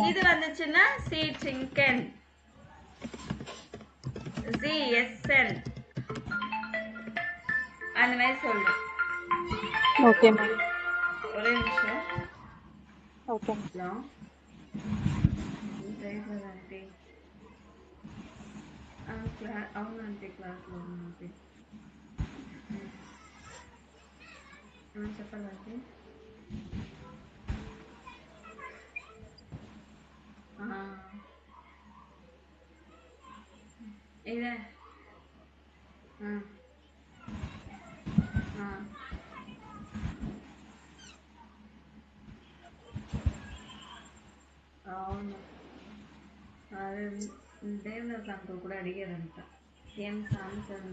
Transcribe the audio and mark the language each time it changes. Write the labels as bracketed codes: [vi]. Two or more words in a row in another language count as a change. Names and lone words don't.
[ta] இது வந்துச்சுன்னா சி சிங்கன், ஜி எஸ்என் அந்த மாதிரி சொல்றோம். [en] Okay, ma'am. [ta] ஒரே நிமிஷம். [en] Okay, ma'am. [ta] ஹலோ, ஆண்டி [te] అవును ఆంటీ క్లాస్లో ఉన్నాను చెప్పాలంటే ఇదే అవును అదే దేవదాస్ అంకుల్ కూడా అడిగారంట ఏం సాంగ్స్